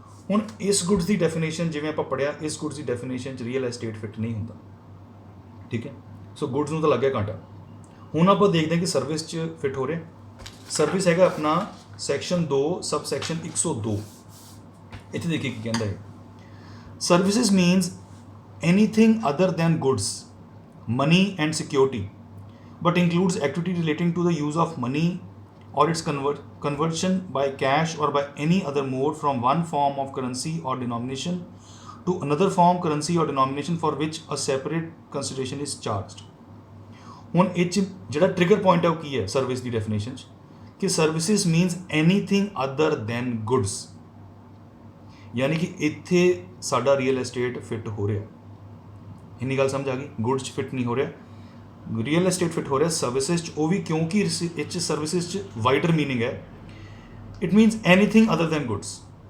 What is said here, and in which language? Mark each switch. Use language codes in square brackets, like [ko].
[pa] ਹੁਣ ਇਸ ਗੁੱਡਸ ਦੀ ਡੈਫੀਨੇਸ਼ਨ ਜਿਵੇਂ ਆਪਾਂ ਪੜ੍ਹਿਆ, ਇਸ ਗੁੱਡਸ ਦੀ ਡੈਫੀਨੇਸ਼ਨ 'ਚ ਰੀਅਲ ਐਸਟੇਟ ਫਿੱਟ ਨਹੀਂ ਹੁੰਦਾ. ਠੀਕ ਹੈ. ਸੋ ਗੁੱਡਸ ਨੂੰ ਤਾਂ ਲੱਗਿਆ ਕਾਂਟਾ. ਹੁਣ ਆਪਾਂ ਦੇਖਦੇ ਹਾਂ ਕਿ ਸਰਵਿਸ 'ਚ ਫਿੱਟ ਹੋ ਰਿਹਾ. ਸਰਵਿਸ ਹੈਗਾ ਆਪਣਾ ਸੈਕਸ਼ਨ 2 ਸਬ ਸੈਕਸ਼ਨ 102. ਇੱਥੇ ਦੇਖੀਏ ਕੀ ਕਹਿੰਦਾ ਹੈ। [en] Services means anything other than goods, money and security, but includes activity relating to the use of money or its conversion by cash or by any other mode from one form of currency or denomination to another form, currency or denomination for which a separate consideration is charged। [pa] ਹੁਣ ਇਹ 'ਚ ਜਿਹੜਾ trigger point ਹੈ ਉਹ ਕੀ ਹੈ service ਦੀ definition 'ਚ ਕਿ [en] services means anything other than goods, [pa] ਯਾਨੀ ਕਿ ਇੱਥੇ ਸਾਡਾ ਰੀਅਲ ਐਸਟੇਟ ਫਿੱਟ ਹੋ ਰਿਹਾ। ਇੰਨੀ ਗੱਲ ਸਮਝ ਆ ਗਈ? ਗੁੱਡਸ 'ਚ ਫਿੱਟ ਨਹੀਂ ਹੋ ਰਿਹਾ, ਰੀਅਲ ਐਸਟੇਟ ਫਿੱਟ ਹੋ ਰਿਹਾ। ਸਰਵਿਸਿਜ਼ 'ਚ ਉਹ ਵੀ ਕਿਉਂਕਿ ਇਹ 'ਚ ਸਰਵਿਸਿਜ਼ 'ਚ ਵਾਈਡਰ ਮੀਨਿੰਗ ਹੈ, [en] It means anything other than goods.